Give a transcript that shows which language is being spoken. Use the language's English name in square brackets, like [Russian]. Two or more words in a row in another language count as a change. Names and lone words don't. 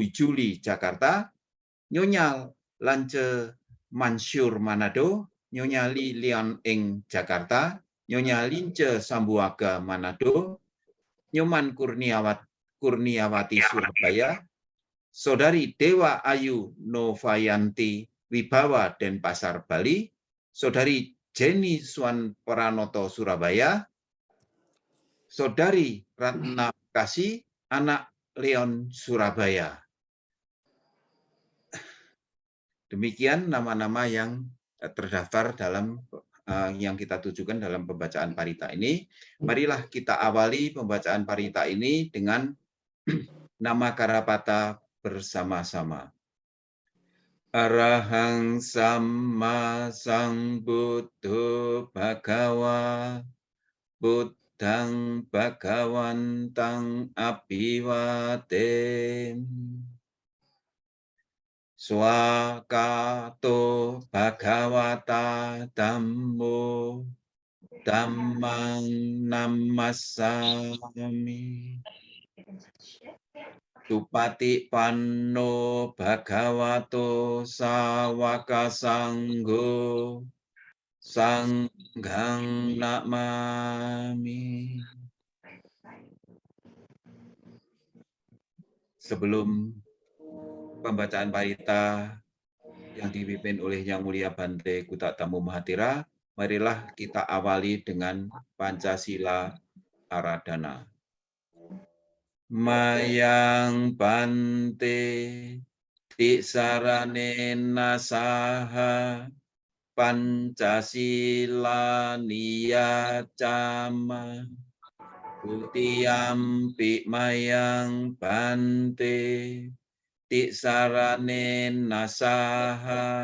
[Indonesian] Juli Jakarta, Nyonya Lance Mansur Manado, Nyonya Lilian Eng Jakarta, Nyonya Lince Sambuaga Manado, Nyoman Kurniawati Surabaya, Saudari Dewa Ayu Novayanti Wibawa Denpasar Bali, Saudari Jenny Swan Pranoto Surabaya, Saudari Ratna Kasih Anak Leon Surabaya. Demikian nama-nama yang terdaftar dalam yang kita tujukan dalam pembacaan parita ini. Marilah kita awali pembacaan parita ini dengan nama Karapata bersama-sama. [Pali] Arahang Samma Sambuddho Bhagawa Buddhang Bhagawantang Abhiwadem. Swakato Bhagavata Dhammo Dhammang Namassami. Supati Panno Bhagavato Sawaka Sanggo Sanghang Namami. [Indonesian] Sebelum pembacaan parita yang dipimpin oleh Yang Mulia Bante Kutatamu Mahatira, marilah kita awali dengan Pancasila Aradhana. [Pali] Mayang Bante Tisaranena Saha Pancasila Niyacama Tutiyampi Mayang Bante Tisaranena Saha